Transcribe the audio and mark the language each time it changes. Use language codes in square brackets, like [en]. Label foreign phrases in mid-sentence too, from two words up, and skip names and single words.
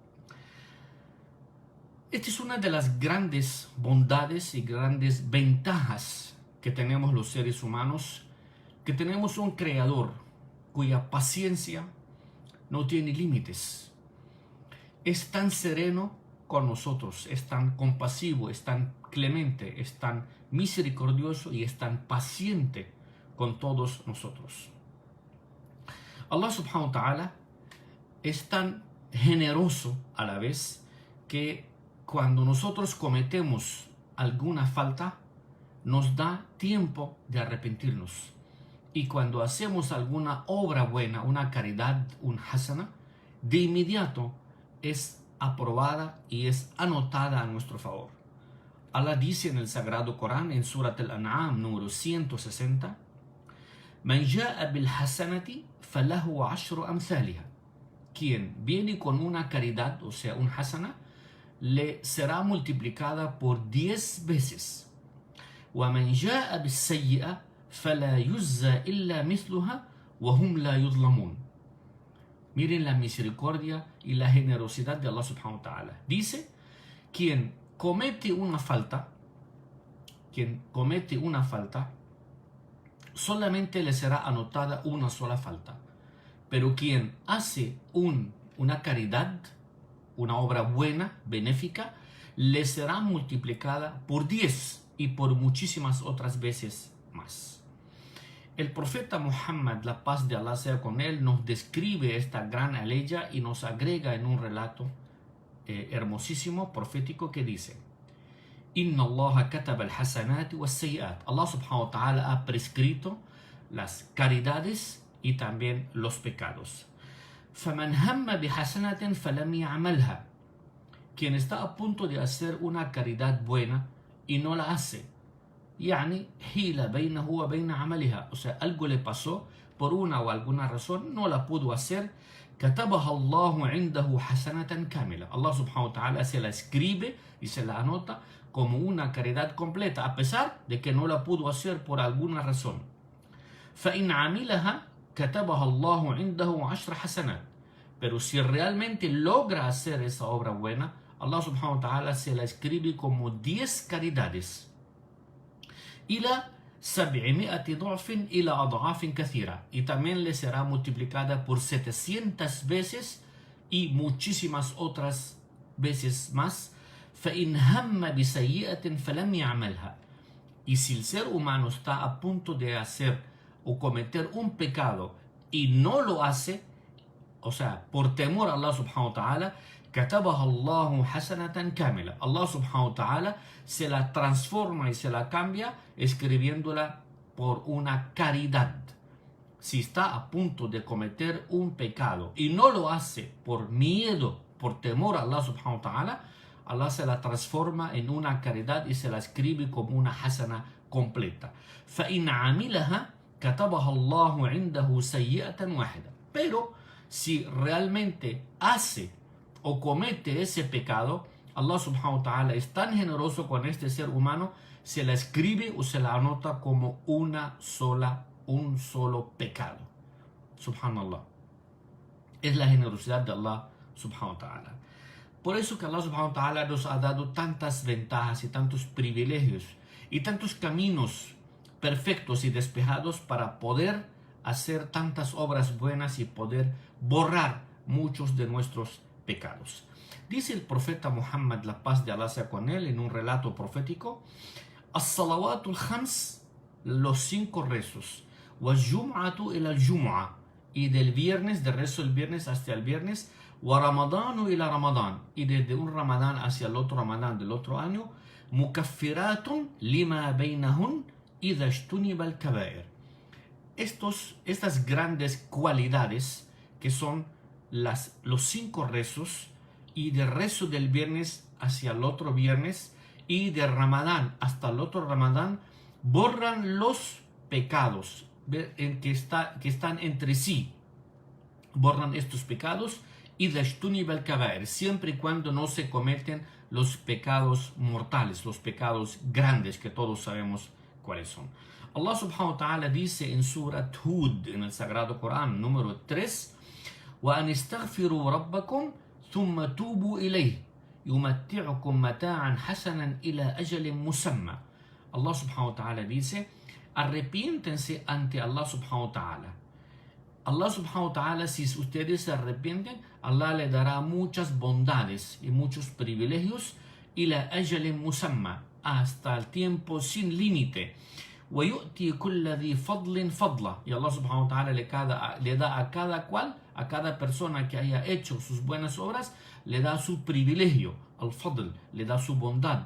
[es] Esta es una de las grandes bondades y grandes ventajas que tenemos los seres humanos, que tenemos un creador cuya paciencia no tiene límites. Es tan sereno con nosotros, es tan compasivo, es tan clemente, es tan misericordioso y es tan paciente con todos nosotros. [ar] الله سبحانه وتعالى [es] es tan generoso a la vez que cuando nosotros cometemos alguna falta, nos da tiempo de arrepentirnos. Y cuando hacemos alguna obra buena, una caridad, un hasana, de inmediato es aprobada y es anotada a nuestro favor. Allah dice en el Sagrado Corán, en Surat al-An'am número 160, [ar] من جاء بالحسنة فله عشر أمثالها. [es] Quien viene con una caridad, o sea, un hasana, le será multiplicada por 10 veces. [ar] وَمَنْ جَاءَ بِالسَّيِّئَةِ فَلَا يُجْزَى إِلَّا مِثْلُهَا وَهُمْ لَا يُظْلَمُونَ. [es] Miren la misericordia y la generosidad de [ar] الله سبحانه وتعالى. [es] Dice, quien comete una falta, solamente le será anotada una sola falta. Pero quien hace una caridad, una obra buena, benéfica, le será multiplicada por 10 y por muchísimas otras veces más. El profeta Muhammad, la paz de Allah sea con él, nos describe esta gran aleya y nos agrega en un relato hermosísimo, profético, que dice: [ar] إن الله كتب الحسنات والسيئات. الله سبحانه وتعالى [es] ha prescrito las caridades y también los pecados. [ar] فَمَنْ هَمَّ بِحَسَنَةٍ فَلَمْ يَعْمَلْهَا. [es] Quien está a punto de hacer una caridad buena y no la hace, [ar] يعني حيل بينه وبين عملها, [es] o sea, algo le pasó por una o alguna razón, no la pudo hacer, [ar] كَتَبَهَا اللَّهُ عِنْدَهُ حَسَنَةً كَامِلًا. الله سبحانه وتعالى [es] se la escribe y se la anota como una caridad completa, a pesar de que no la pudo hacer por alguna razón. [ar] فَإِنْ عَمِلَهَا كَتَبَهَا اللَّهُ عِنْدَهُ 10 حَسَنَاتٍ. [es] Pero si realmente logra hacer esa obra buena, [ar] الله سبحانه وتعالى [es] se la escribe como 10 caridades. [ar] إلى 700 ضعف إلى أضعاف كثيرة, [es] y también le será multiplicada por 700 veces y muchísimas otras veces más. [ar] فإن هم بسيئة فلم يعملها, [es] y si el ser humano está a punto de hacer o cometer un pecado y no lo hace, o sea, por temor a [ar] الله سبحانه وتعالى, كتبها الله حسنة كاملة, الله سبحانه وتعالى [es] se la transforma y se la cambia escribiéndola por una caridad. Si está a punto de cometer un pecado y no lo hace por miedo, por temor a [ar] الله سبحانه وتعالى, [es] Allah se la transforma en una caridad y se la escribe como una hasana completa. [ar] فإن عملها كتبها الله عنده سيئة واحدة. [es] Pero si realmente hace o comete ese pecado, [ar] الله سبحانه وتعالى [es] es tan generoso con este ser humano, se la escribe o se la anota como un solo pecado. Subhanallah. Es la generosidad de [ar] الله سبحانه وتعالى. [es] Por eso que [ar] الله سبحانه وتعالى [es] nos ha dado tantas ventajas y tantos privilegios y tantos caminos perfectos y despejados para poder hacer tantas obras buenas y poder borrar muchos de nuestros pecados. Dice el profeta Muhammad, la paz de Allah sea con él, en un relato profético: [ar] الصلوات الخمس, [es] los 5 rezos, [ar] والجمعة إلى الجمعة, [es] y del viernes, de rezo el viernes hasta el viernes, [ar] ورمضان إلى رمضان, [es] y desde un ramadán hacia el otro ramadán del otro año, [ar] مكفرات لما بينهن إذا اجتنبت الكبائر. [es] Estas grandes cualidades que son los 5 rezos, y de rezo del viernes hacia el otro viernes y de Ramadán hasta el otro Ramadán, borran los pecados que están entre sí. Borran estos pecados y [ar] اجتنبت الكبائر, [es] siempre y cuando no se cometen los pecados mortales, los pecados grandes que todos sabemos cuáles son. [ar] الله سبحانه وتعالى [es] dice en Surat Hud, en el Sagrado Corán, número 3: [ar] وأن استغفروا ربكم ثم توبوا إليه يمتعكم متاعا حسنا إلى أجل مسمى. الله سبحانه وتعالى [es] dice: arrepiéntense ante [ar] الله سبحانه وتعالى. الله سبحانه وتعالى, [es] si ustedes se arrepienten, Allah le dará muchas bondades y muchos privilegios, [ar] إلى أجل مسمى, [es] hasta el tiempo sin límite. [ar] ويؤتي كل ذي فضل فضله, [es] y [ar] الله سبحانه وتعالى [es] le da a cada cual, a cada persona que haya hecho sus buenas obras, le da su privilegio, al-fadl, le da su bondad.